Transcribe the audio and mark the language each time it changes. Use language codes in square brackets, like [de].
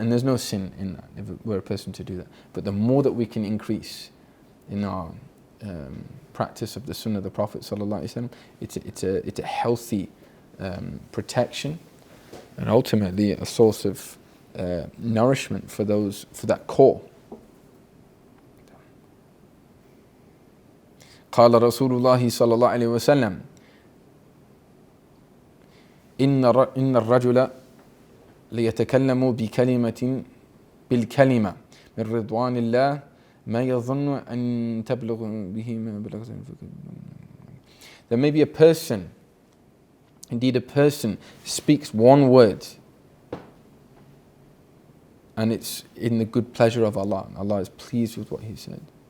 [en] And there's no sin in that if we're a person to do that. But the more that we can increase in our practice of the Sunnah of the Prophet ﷺ, it's a healthy protection and ultimately a source of nourishment for that core. [ar] قال رسول الله صلى الله عليه وسلم إن الرجل ليتكلم بكلمة بالكلمة من رضوان الله ما يظن أن تبلغ به ما بلغت. [en] There may be a person, indeed a person speaks one word and it's in the good pleasure of Allah. Allah is pleased with what he said.